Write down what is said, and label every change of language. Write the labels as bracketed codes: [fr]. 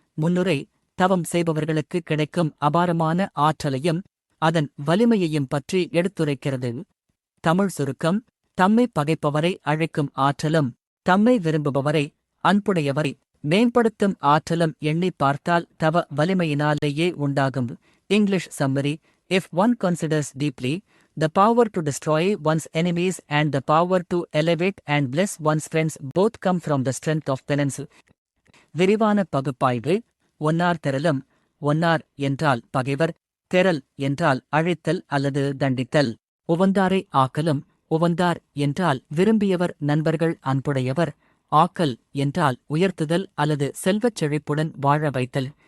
[ta] முன்னுரை தவம் செய்பவர்களுக்கு கிடைக்கும் அபாரமான ஆற்றலையும் அதன் வலிமையையும் பற்றி எடுத்துரைக்கிறது. தமிழ் சுருக்கம்: தம்மை பகைப்பவரை அழைக்கும் ஆற்றலும் தம்மை விரும்புபவரை அன்புடையவரை மேம்படுத்தும் ஆற்றலும் எண்ணிப் பார்த்தால் தவ வலிமையினாலேயே உண்டாகும். [en] English summary: If one considers deeply, the power to destroy one's enemies and the power to elevate and bless one's friends both come from the strength of penance. [ta] விரிவான பகுப்பாய்வு: ஒன்னார் திறலும். ஒன்னார் என்றால் பகைவர், திறல் என்றால் அழைத்தல் அல்லது தண்டித்தல். உவந்தாரை ஆக்கலும். உவந்தார் என்றால் விரும்பியவர், நண்பர்கள், அன்புடையவர். ஆக்கல் என்றால் உயர்த்துதல் அல்லது செல்வச் செழிப்புடன் வாழ வைத்தல்.